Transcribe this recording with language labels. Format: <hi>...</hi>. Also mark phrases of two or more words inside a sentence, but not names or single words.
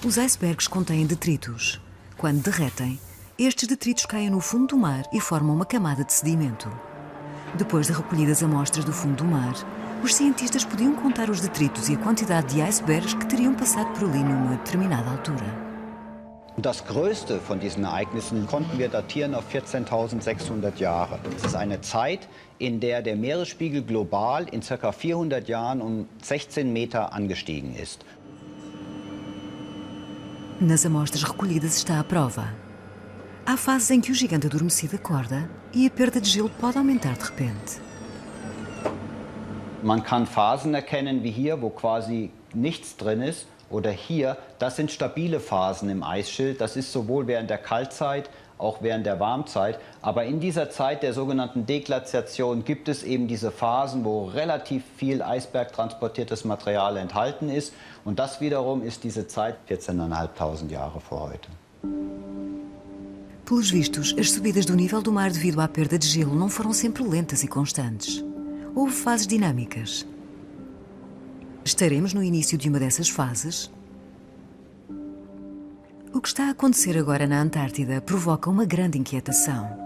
<pt>Os icebergs contêm detritos. Quando derretem, estes detritos caem no fundo do mar e formam uma camada de sedimento. Depois de recolhidas amostras do fundo do mar, os cientistas podiam contar os detritos e a quantidade de icebergs que teriam passado por ali numa determinada altura.</pt> <de>Das größte von diesen Ereignissen konnten wir datieren auf 14.600 Jahre. Das ist eine Zeit, in der der Meeresspiegel global in ca. 400 Jahren um 16 Meter angestiegen ist.</de> <pt>Nas amostras recolhidas está a prova. Há fases em que o gigante adormecido acorda e a perda de gelo pode aumentar de repente.</pt> <de>Man kann Phasen erkennen, wie hier, wo quasi nichts drin ist. Oder hier, das sind stabile Phasen im Eisschild. Das ist sowohl während der Kaltzeit, auch während der Warmzeit. Aber in dieser Zeit der sogenannten Deglaziation gibt es eben diese Phasen, wo relativ viel eisbergtransportiertes Material enthalten ist. Und das wiederum ist diese Zeit 14.500 Jahre vor heute.</de> <pt>Pelos vistos, as subidas do nível do mar devido à perda de gelo não foram sempre lentas e constantes. Houve fases dinâmicas. Estaremos no início de uma dessas fases? O que está a acontecer agora na Antártida provoca uma grande inquietação.</pt>